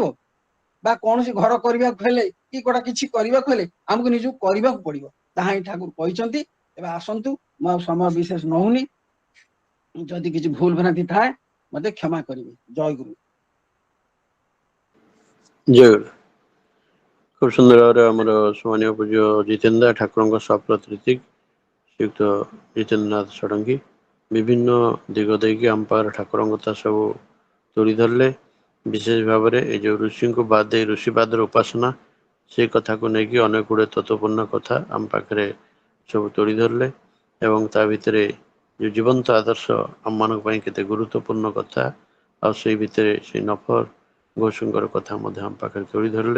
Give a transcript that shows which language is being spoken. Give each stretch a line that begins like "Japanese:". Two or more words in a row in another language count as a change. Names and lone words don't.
Odia: ବା କୌଣସି ଘର କରିବାକୁ ହେଲେ କି କୋଉଟା କିଛି କରିବାକୁ ହେଲେ ଆମକୁ ନିଜକୁ କରିବାକୁ ପଡିବ। ତାହା ହିଁ ଠାକୁର କହିଛନ୍ତି। ଏବେ ଆସନ୍ତୁ, ମୁଁ ଆଉ ସମୟ ବିଶେଷ ନଉନି, ଯଦି କିଛି ଭୁଲ ଭ୍ରାନ୍ତି ଥାଏ ମତେ କ୍ଷମା କରିବେ। ଜୟ ଗୁରୁ। ଜୟ ଗୁରୁ।
Bangla: খুব সুন্দর ভাবে আমার সম্মানীয় পূজ্য জিতেন্দ্র
Odia: ঠাকুরଙ୍କ ସପ୍ରତିନିଧି ଶ୍ରୀଯୁକ୍ତ ଜିତେନ୍ଦ୍ରନାଥ ଷଡ଼ଙ୍ଗୀ ବିଭିନ୍ନ ଦିଗ ଦେଇକି ଆମ ପାଖରେ ଠାକୁରଙ୍କ କଥା ସବୁ ତୁଳି ଧରିଲେ। ବିଶେଷ ଭାବରେ ଏଇ ଯୋଉ ଋଷିଙ୍କୁ ବାଦ ଦେଇ ଋଷିବାଦର ଉପାସନା, ସେ କଥାକୁ ନେଇକି ଅନେକ ଗୁଡ଼ିଏ ତତ୍ତ୍ୱପୂର୍ଣ୍ଣ କଥା ଆମ ପାଖରେ ସବୁ ତୁଳି ଧରିଲେ ଏବଂ ତା ଭିତରେ ଯୋଉ ଜୀବନ୍ତ ଆଦର୍ଶ ଆମମାନଙ୍କ ପାଇଁ କେତେ ଗୁରୁତ୍ୱପୂର୍ଣ୍ଣ କଥା, ଆଉ ସେଇ ଭିତରେ ସେଇ ନଫର ଘୋଷଙ୍କର କଥା ମଧ୍ୟ ଆମ ପାଖରେ ତୁଳି ଧରିଲେ।